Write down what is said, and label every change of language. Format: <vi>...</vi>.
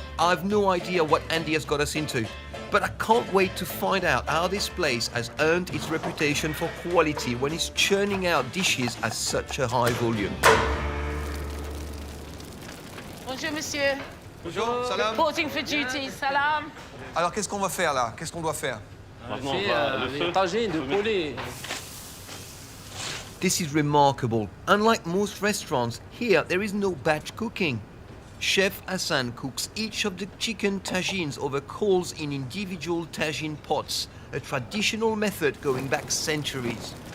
<en>I've no idea what Andy has got us into, but I can't wait to find out how this place has earned its reputation for quality when it's churning out dishes at such a high volume.</en> <fr>Bonjour, monsieur. Bonjour, salam.</fr> <en>Reporting for duty, salam.</en> <fr>Alors, qu'est-ce qu'on va faire là? Qu'est-ce qu'on doit faire? Maintenant, le tagine de poulet.</fr> <en>This is remarkable. Unlike most restaurants, here there is no batch cooking. Chef Hassan cooks each of the chicken tagines over coals in individual tagine pots, a traditional method going back centuries.</en>